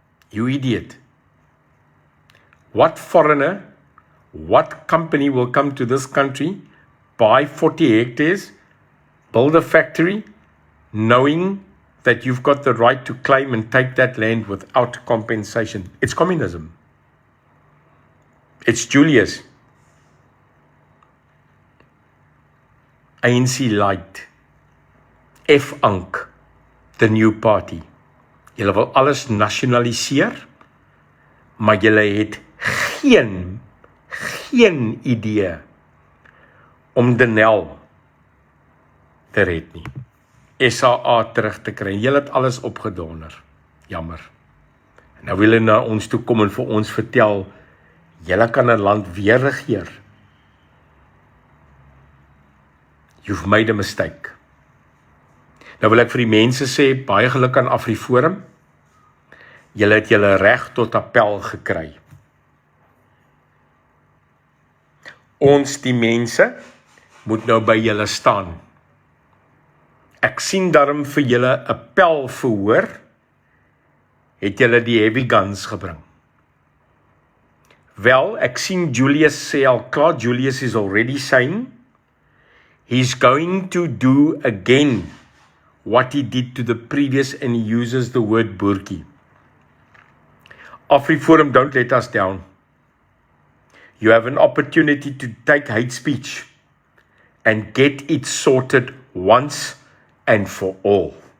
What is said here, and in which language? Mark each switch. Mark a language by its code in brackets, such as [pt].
[en] You idiot. What foreigner, what company will come to this country, buy 40 hectares, build a factory, knowing that you've got the right to claim and take that land without compensation? It's communism. It's Julius. ANC Light, F-Ank, the new party. [af] Julle wil alles nasionaliseer, maar julle het geen idee om Denel te red nie. SAA terug te kry. Julle het alles opgedonder. Jammer. En nou wil hulle na ons toe kom en vir ons vertel, julle kan 'n land weer regeer. [en] You've made a mistake. [af] Nou wil ek vir die mense sê, baie geluk aan AfriForum. Julle het julle reg tot appel gekry. Ons die mense moet nou by julle staan. Ek sien daarom vir julle 'n appel verhoor, het julle die [en] heavy guns [af] gebring. Wel, ek sien Julius sê al klaar, [en] Julius is already saying, he's going to do again what he did to the previous, and he uses the word boertjie. AfriForum, don't let us down. You have an opportunity to take hate speech and get it sorted once and for all.